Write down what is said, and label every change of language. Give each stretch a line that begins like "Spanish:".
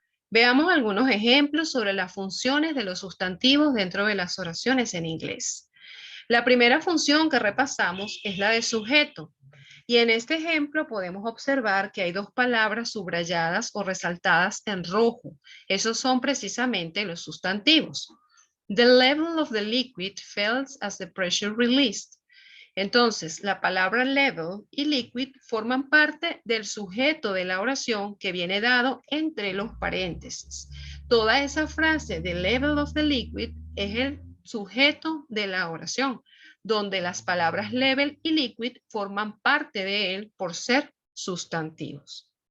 Spanish: Veamos algunos ejemplos sobre las funciones de los sustantivos dentro de las oraciones en inglés. La primera función que repasamos es la de sujeto. Y en este ejemplo podemos observar que hay dos palabras subrayadas o resaltadas en rojo. Esos son precisamente los sustantivos.
English: The level of the liquid fell as the pressure released.
Spanish: Entonces, la palabra level y liquid forman parte del sujeto de la oración que viene dado entre los paréntesis. Toda esa frase,
English: the level of the liquid,
Spanish: es el sujeto de la oración, donde las palabras level y liquid forman parte de él por ser sustantivos.